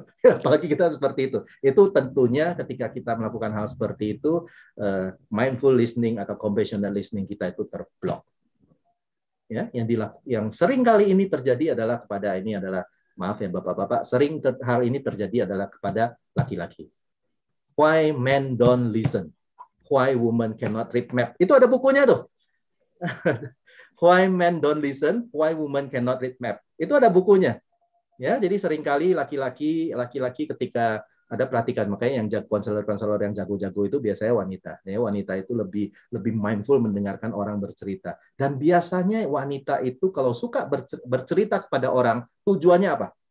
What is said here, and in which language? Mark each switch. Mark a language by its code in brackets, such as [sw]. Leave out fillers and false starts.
[id] Apalagi kita seperti itu. Itu tentunya ketika kita melakukan hal seperti itu, mindful listening atau compassionate listening kita itu terblok. Ya, yang sering kali ini terjadi adalah maaf ya bapak-bapak, sering hal ini terjadi adalah kepada laki-laki. [en] Why men don't listen? Why women cannot read map? [id] Itu ada bukunya tuh. [en] Why men don't listen, why women cannot read map. [id] Itu ada bukunya. Ya, jadi seringkali laki-laki ketika ada perhatikan, makanya yang konselor yang jago-jago itu biasanya wanita. Ya, wanita itu lebih mindful mendengarkan orang bercerita. Dan biasanya wanita itu kalau suka bercerita kepada orang, tujuannya apa?